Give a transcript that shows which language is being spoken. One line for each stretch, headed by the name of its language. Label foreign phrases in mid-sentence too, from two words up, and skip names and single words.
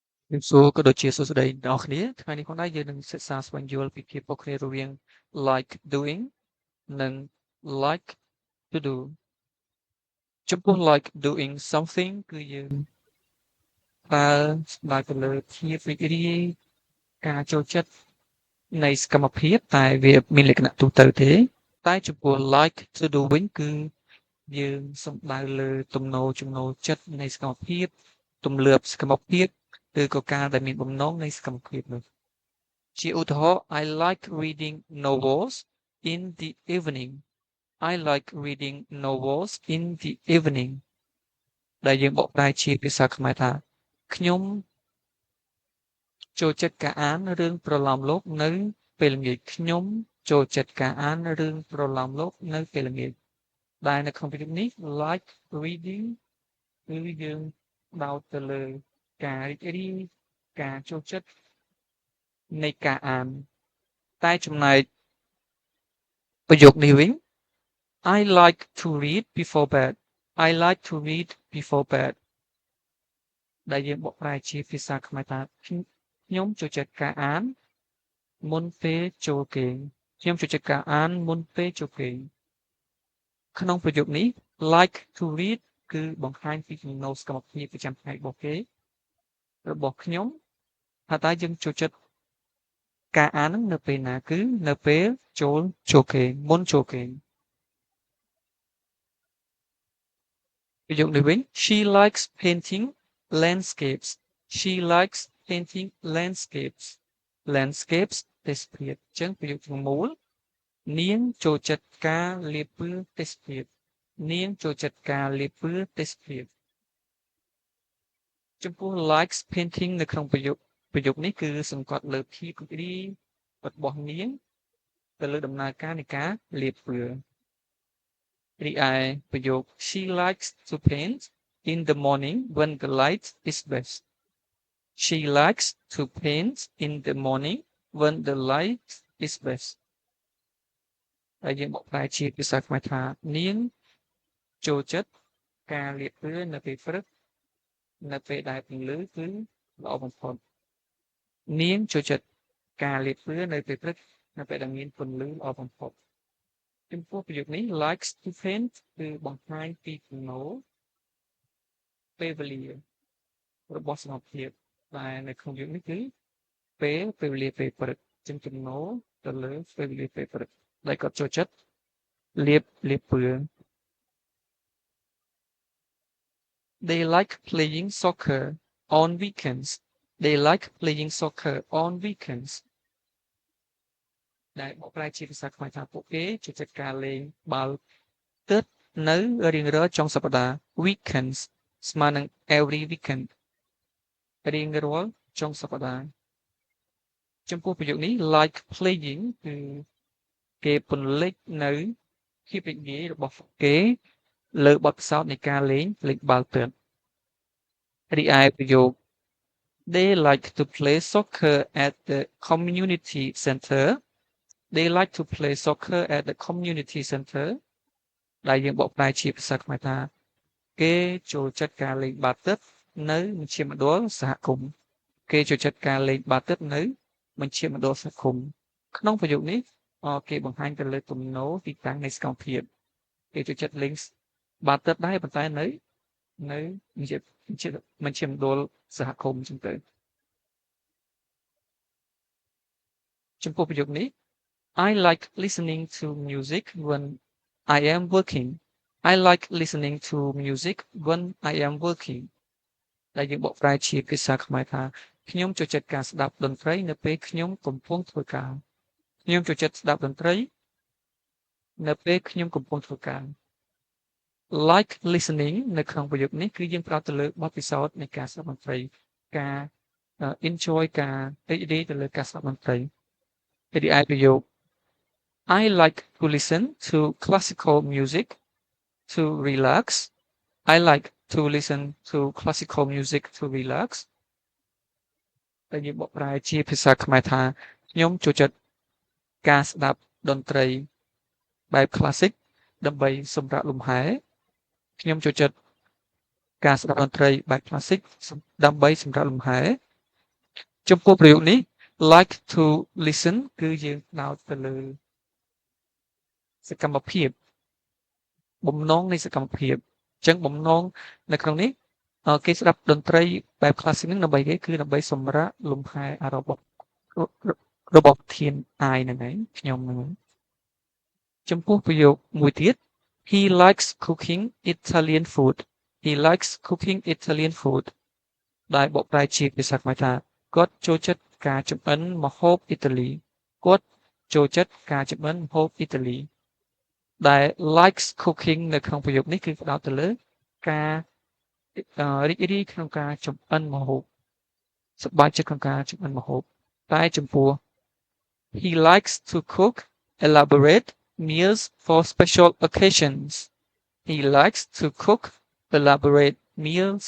Khmer: សួរក៏ដូចជាសួស្តីអ្នកនរគ្នាថ្ងៃនេះផងដែរយើងនឹងសិក្សាស្វែងយល់ពីភាពខុសគ្នារវាង
English: like doing
Khmer: និង
English: like to do
Khmer: ចំពោះ
English: like doing
Khmer: something គឺយើងប្រើស្ដាយទៅលើភាពរីករាយការចូលចិត្តនៃសកម្មភាពតែវាមាន លក្ខណៈទូទៅទេតែចំពោះ
English: like to do
Khmer: វិញគឺយើងសំដៅលើទំនោរចំណូលចិត្តនៃសកម្មភាពទម្លាប់សកម្មភាពឬក៏ការដែលមានបំណងនៃសកម្មភាពនោះជាឧទាហរណ៍
English: I like reading novels in the evening I like reading novels in the evening
Khmer: ដែលយើងបកប្រែជាភាសាខ្មែរថាខ្ញុំ ចូលចិត្តការអានរឿងប្រលោមលោកនៅពេលល្ងាចខ្ញុំចូលចិត្តការអានរឿងប្រលោមលោកនៅពេលល្ងាចដែលនៅក្នុងប្រយោគនេះ
English: like reading
Khmer: គឺយើងដោត ទៅលើការរីករាយការចូលចិត្តនៃការអានតែចំណែកប្រយោគនេះវិញ
English: I like to read before bed I like to read before bed
Khmer: ដែលយើងបកប្រែជាភាសាខ្មែរថាខ្ញុំចូលចិត្តការអានមុនពេលចូលគេងខ្ញុំចូលចិត្តការអានមុនពេលចូលគេងក្នុងប្រយោគនេះ
English: like to read
Khmer: គឺបង្ហាញពីចំណូលសកម្មភាពប្រចាំថ្ងៃរបស់គេរបស់ខ្ញុំថាតើយើងចូលចិត្តការអាននឹងនៅពេលណាគឺនៅពេលចូលគេងមុនចូលគេង ប្រយោគនេះវិញ
English: She likes painting landscapes She likes painting landscapes landscapes
Khmer: ទេសភាពអញ្ចឹងប្រយោគទាំងមូលនាងចូលចិត្តការលាបពណ៌ទេសភាពនាងចូលចិត្តការលាបពណ៌ទេសភាពចំពោះ
English: likes painting
Khmer: នៅក្នុងប្រយោគនេះ គឺសង្កត់លើភាពរីករាយរបស់នាងទៅលើដំណើរការនៃការលាបពណ៌រីឯប្រយោគ
English: She likes to paint in the morning when the light is best She likes to paint in the morning when the light is best
Khmer: ហើយយើងបកប្រែជាភាសាខ្មែរថានាងចូល ចិត្តការលាបពណ៌នៅពេលព្រឹកនៅពេលដែលពន្លឺគឺល្អបំផុតនាងចូលចិត្តការលាបពណ៌នៅពេលព្រឹកនៅពេលដែលមានពន្លឺល្អបំផុតចំពោះប្រយោគនេះ
English: likes to paint
Khmer: គឺបង្ហាញពីចំណូលពេលវេលារបស់សមាភិបដែលនៅក្នុងប្រយោគនេះគឺពេលវេលាពេលព្រឹកចំណូលទៅលើពេលវេលាពេលព្រឹកដែលគាត់ចូលចិត្តលាបពណ៌
English: They like playing soccer on weekends They like playing soccer on weekends
Khmer: ដែលបកប្រែជាភាសាខ្មែរថាពួកគេចូលចិត្តការលេងបាល់ទើបនៅរៀងរាល់ចុងសប្តាហ៍ weekends ស្មើនឹង every weekend រៀងរាល់ចុងសប្តាហ៍ចំពោះប្រយោគនេះ
English: like playing
Khmer: គឺគេពន្លិចនៅភាពរីករាយរបស់គេលើបទពិសោធន៍នៃការលេងបា ល់ទើបរីឯប្រយោគ
English: They like to play soccer at the community center They like to play soccer at the community center
Khmer: ដែលយើងបកប្រែជាភាសាខ្មែរថាគេចូលចិត្តការលេងបាល់ទះនៅមជ្ឈមណ្ឌលសហគមន៍គេចូលចិត្តការលេងបាល់ទះនៅមជ្ឈមណ្ឌលសហគមន៍ក្នុងប្រយោគនេះគេបង្ហាញទៅលើទំនោរទីតាំងនៃសកម្មភាពគេចូលចិត្តលេងបាល់ទះដែរប៉ុន្តែនៅមជ្ឈមណ្ឌលសហគមន៍ចឹងទៅ ចំពោះប្រយោគនេះ
English: I like listening to music when I am working I like listening to music when I am working ដែល
Khmer: យើងបកប្រែជាភាសាខ្មែរថាខ្ញុំចូលចិត្តការស្ដាប់តន្ត្រីនៅពេលខ្ញុំកំពុងធ្វើការខ្ញុំចូលចិត្តស្ដាប់តន្ត្រីនៅពេលខ្ញុំកំពុងធ្វើការ
English: like listening
Khmer: នៅក្នុងប្រយោគនេះគឺយើងប្រើទៅលើបទពិសោធន៍នៃការស្ដាប់តន្ត្រីការ enjoy ការរីករាយទៅលើការស្ដាប់តន្ត្រីរីឯប្រយោគ
English: I like to listen to classical music to relax. I like to listen to classical music to relax.
Khmer: ដែលយើងបកប្រែជាភាសាខ្មែរថាខ្ញុំចូលចិត្តការស្ដាប់តន្ត្រីបែប classic ដើម្បីសម្រាកលំហែខ្ញុំចូលចិត្តការស្ដាប់តន្ត្រីបែប classic ដើម្បីសម្រាកលំហែ ចំពោះប្រយោគនេះ
English: like to listen
Khmer: គឺយើងផ្ដោតទៅលើសកម្មភាពបំណងនៃសកម្មភាពអញ្ចឹងបំណងនៅក្នុងនេះគេស្ដាប់តន្ត្រីបែប classic ហ្នឹងដើម្បីគេគឺដើម្បីសម្រាកលំហែរបស់ធានអាយហ្នឹងឯងខ្ញុំហ្នឹងចំពោះប្រយោគមួយទៀត
English: he likes cooking Italian food he likes cooking Italian food
Khmer: ដែលបកប្រែជាភាសាខ្មែរថាគាត់ចូលចិត្តការ ចម្អិនម្ហូបអ៊ីតាលីគាត់ចូលចិត្តការចម្អិនម្ហូបអ៊ីតាលីដែល
English: likes cooking
Khmer: នៅក្នុងប្រយោគនេះគឺផ្ដោតទៅលើការរីករាយក្នុងការចម្អិនម្ហូបស ប្បាយចិត្តក្នុងការចម្អិនម្ហូបតែចំពោះ
English: he likes to cook elaborate meals for special occasions he likes to cook elaborate meals